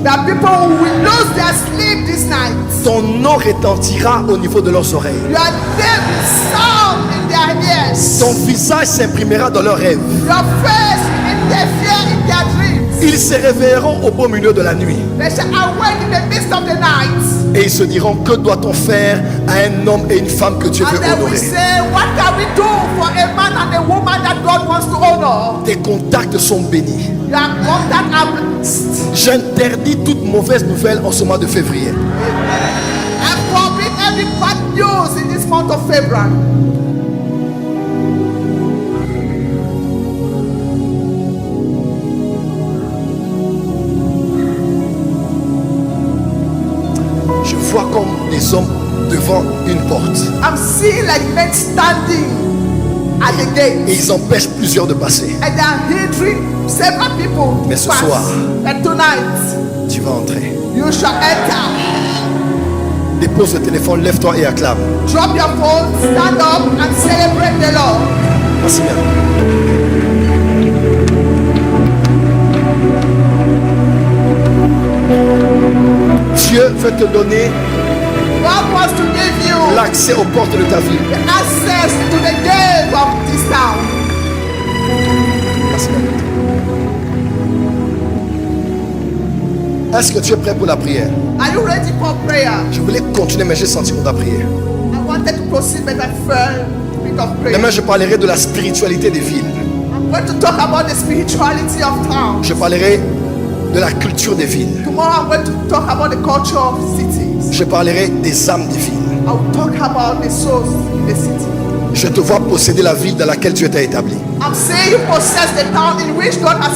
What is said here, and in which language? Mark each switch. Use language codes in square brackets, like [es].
[en] that people will lose their sleep this night. [fr] Ton nom retentira au niveau de leurs oreilles. [en] Your name will sound in in their ears. [fr] Ton visage s'imprimera dans leurs rêves. [en] Your face in their fear, in their dreams. [fr] Ils se réveilleront au beau milieu de la nuit. [en] They shall awake in the midst of the night. [fr] Et ils se diront, que doit-on faire à un homme et une femme que Dieu [en] And [fr] veut [en] then we [fr] honorer? [en] say, what can we do for a man and a woman that God wants to honor? [fr] Tes contacts sont bénis. [en] Your contact are blessed. [fr] J'interdis toute mauvaise nouvelle en ce mois de février. [en] I forbid every bad news in this month of February. [fr] Je vois comme des hommes devant une porte. [en] I'm seeing like men standing at the gate. [fr] Et ils empêchent plusieurs de passer. [en] And they are hindering several people to [fr] Mais ce [en] pass. [fr] soir, [en] And tonight, [fr] tu vas entrer. [en] you shall enter. [fr] Dépose le téléphone, lève-toi et acclame. [en] Drop your phone, stand up and celebrate the Lord. [fr] Merci bien. Dieu veut te donner [en] God wants to give you [fr] l'accès aux portes de ta vie. [en] the access to the gate of this town. [fr] Merci bien. Est-ce que tu es prêt pour la prière? [en] Are you ready for prayer? [fr] Je voulais continuer, mais j'ai senti qu'on doit prier. [en] I wanted to proceed, but I felt a bit of prayer. [fr] Demain, je parlerai de la spiritualité des villes. [en] I'm going to talk about the spirituality of town. [fr] Je parlerai de la culture des villes. [en] Tomorrow I'm going to talk about the culture of cities. [fr] Je parlerai des âmes des villes. [en] I will talk about the souls in the city. [fr] Je te vois posséder la ville dans laquelle Dieu t'a établi. [en] I'm saying you possess the town in which God has